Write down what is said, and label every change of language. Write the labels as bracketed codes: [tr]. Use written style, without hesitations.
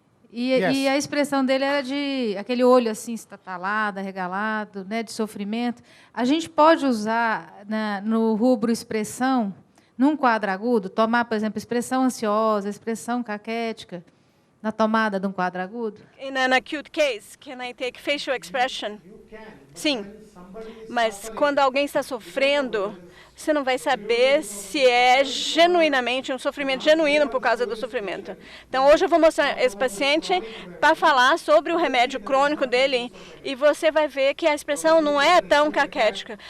[pt] E a expressão dele era de aquele olho assim, estatalado, arregalado, né, de sofrimento. A gente pode usar no rubro expressão, num quadro agudo, tomar, por exemplo, expressão ansiosa, expressão caquética, na tomada de um quadro agudo? [en] In an acute case, can I take facial expression? [pt] Sim, mas quando alguém está sofrendo, você não vai saber se é genuinamente um sofrimento genuíno por causa do sofrimento. Então, hoje eu vou mostrar esse paciente para falar sobre o remédio crônico dele e você vai ver que a expressão não é tão caquética.